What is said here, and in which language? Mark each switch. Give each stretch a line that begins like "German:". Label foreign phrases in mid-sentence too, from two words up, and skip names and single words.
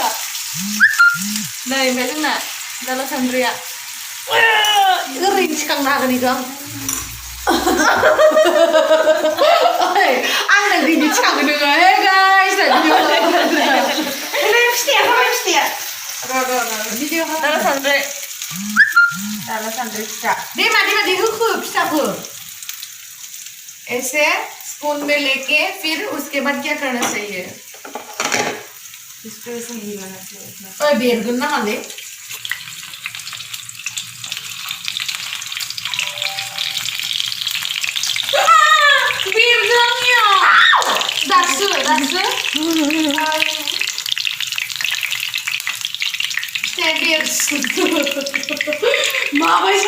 Bodo: नै ओमफ्राय जोंना दाला सान्द्रिया ओरैनो थिखांनो हागोन इखौ आं आंनो बिदि थिखांनो नोङो
English: hey guys
Bodo: फिथाया हाबाय फिथाया भिडिअ दाला सान्द्रि फिथा दे मादि होखो फिथाखौ
Hindi: ऐसे स्पून में लेके फिर उसके बाद क्या करना चाहिए इसको ऐसे हिलाना चाहिए
Bodo: ओए बेरगोन ना माने बेरगोनया दासो माबायसा